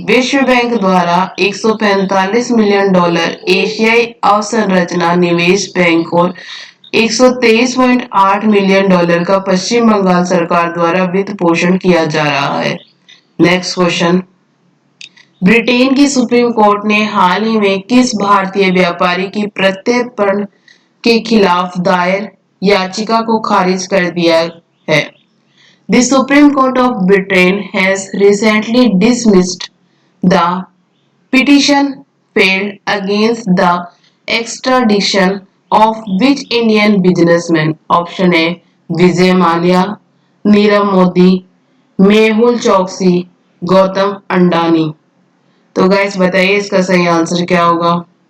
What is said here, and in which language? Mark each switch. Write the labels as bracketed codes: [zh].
[hi] विश्व बैंक द्वारा $145 मिलियन एशियाई अवसंरचना निवेश बैंक और $123.8 मिलियन का पश्चिम बंगाल सरकार द्वारा वित्त पोषण किया जा रहा है। Next question. ब्रिटेन की सुप्रीम कोर्ट ने हाल ही में किस भारतीय व्यापारी की प्रत्यर्पण के खिलाफ दायर याचिका को खारिज कर दिया है? [en] The Supreme Court of Britain has recently dismissed the petition filed against the extradition of which Indian businessmen? [hi] Option है विजय माल्या, नीरव मोदी, मेहुल चोकसी, गौतम अंडानी। तो गाइस बताइए इसका सही आंसर क्या होगा?